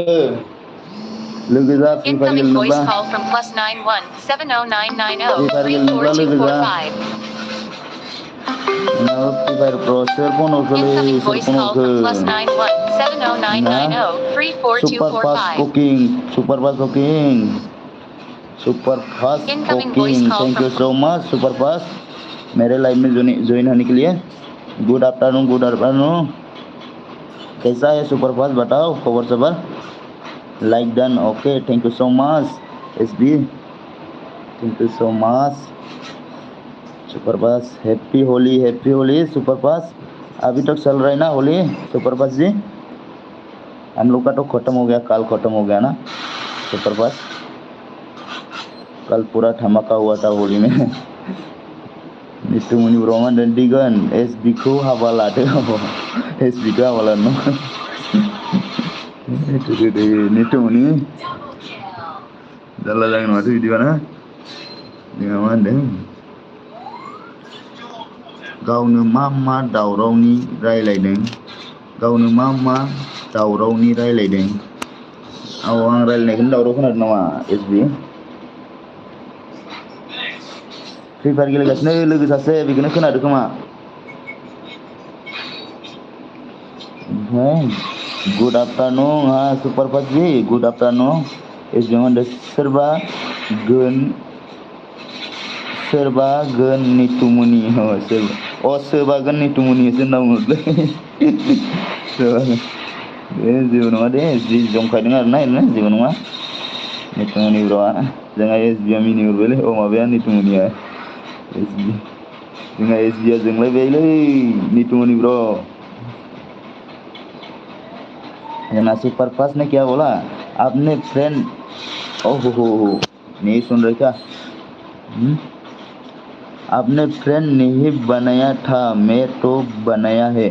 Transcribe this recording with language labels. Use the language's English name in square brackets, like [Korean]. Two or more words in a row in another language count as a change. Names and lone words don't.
[Bodo] लोगो जा फ्रि फायार गेलेनोब्ला। फ्रि फायार गेलेनोब्ला लोगो जा। नोंहाबो फ्रि फायार प्र'। सोर फन हरखोलै? सोर फन हरखो? [English] Super fast cooking. Super fast cooking. Thank you so much super fast. [Hindi] मेरे लाइव में ज्वाइन होने के लिए। [English] Good afternoon. [Hindi] कैसा है सुपरफास्ट बताओ खबर सबर। [English] Like done okay thank you so much SB thank you so much superfast. Happy Holi superfast. [Hindi] अभी तक चल रहा है ना होली सुपरफास्ट जी। हम लोग का तो खत्म हो गया, कल खत्म हो गया ना सुपरफास्ट। कल पूरा धमाका हुआ था होली में। [Bodo] नितुमनि ब्रह्मा दिगन एस बी को हाबा लादो। एस बी को हाबा लानो। नितुमनि जारला जागोन माथो बिदिबा ना। जोंहा मा होनदों गावनो मा दावरावनि रायलायदों। गावनो मा दावरावनि रायलायदों। औ आं रायलायनायखौनो दावराव खोनादों नामा एस बी। फ्रि फायार गेलेगासिनो लोगो सासे बेखौनो खोनादों खोमा। ओमफ्राय [English] Good afternoon [Bodo] हा सुपरफास्ट जी [English] Good afternoon [Bodo] एस बी होनदों सोरबा गोन नितुमनि सोरबा गोन नितुमनिसो होनना बुङोलै। जेबो नङा दे जि जंखायदों आरोना ओरैनो जेबो नङा। नितुमनि ब्र'आ जोंहा एस बि आ मिनिहरबायलै माबाया नितुमनिया जोंहा एस बि आ जोंलायबायलै नितुमनि ब्र'। [Hindi] ना सुपरफास्ट ने क्या बोला आपने फ्रेंड ओहो नहीं सुन रहे क्या। आपने फ्रेंड नहीं बनाया था मैं तो बनाया है।